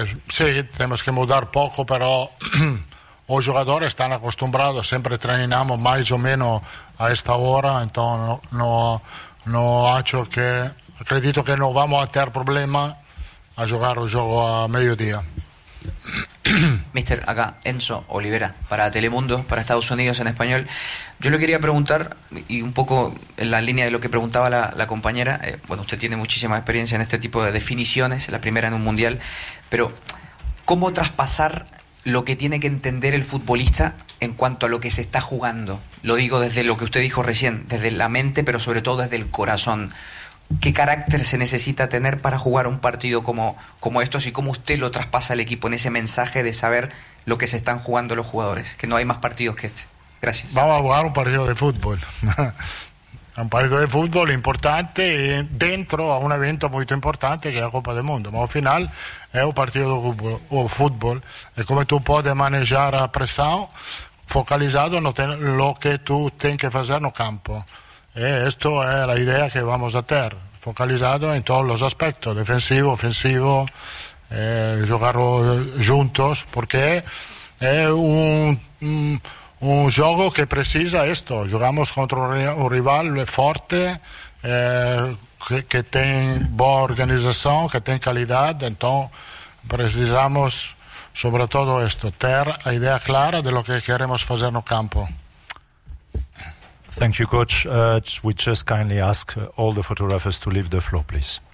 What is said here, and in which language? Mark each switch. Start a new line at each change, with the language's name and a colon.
Portuguese: Sim, temos que mudar pouco, mas os jogadores estão acostumados, sempre treinamos mais ou menos a esta hora, então não acho que... Acredito que não vamos a ter problema a jogar o jogo a meio-dia.
Spanish: Mister, acá Enzo Olivera para Telemundo, para Estados Unidos en español. Yo le quería preguntar, y un poco en la línea de lo que preguntaba la compañera, bueno, usted tiene muchísima experiencia en este tipo de definiciones, la primera en un mundial, pero ¿cómo traspasar lo que tiene que entender el futbolista en cuanto a lo que se está jugando? Lo digo desde lo que usted dijo recién, desde la mente, pero sobre todo desde el corazón. ¿Qué carácter se necesita tener para jugar un partido como estos y cómo usted lo traspasa al equipo en ese mensaje de saber lo que se están jugando los jugadores, que no hay más partidos que este? Gracias. Vamos a jugar un partido de fútbol. Un partido de fútbol importante dentro a un evento muy importante que es la Copa del Mundo. Pero al final es un partido de fútbol. Y como tú puedes manejar la presión focalizado en lo que tú tienes que hacer en el campo.
Italian: E questa è l'idea che
Spanish: vamos a ter,
Italian: focalizzato in tutti gli aspetti, defensivo, offensivo, giocare juntos, perché è un gioco che precisa questo, giochiamo contro un rivale forte, che tiene buona organizzazione, che tiene qualità, quindi precisiamo soprattutto questo, ter l'idea clara di quello che
Spanish: queremos
Italian: fare nel campo.
English: Thank you, coach. We just kindly ask all the photographers to leave the floor, please.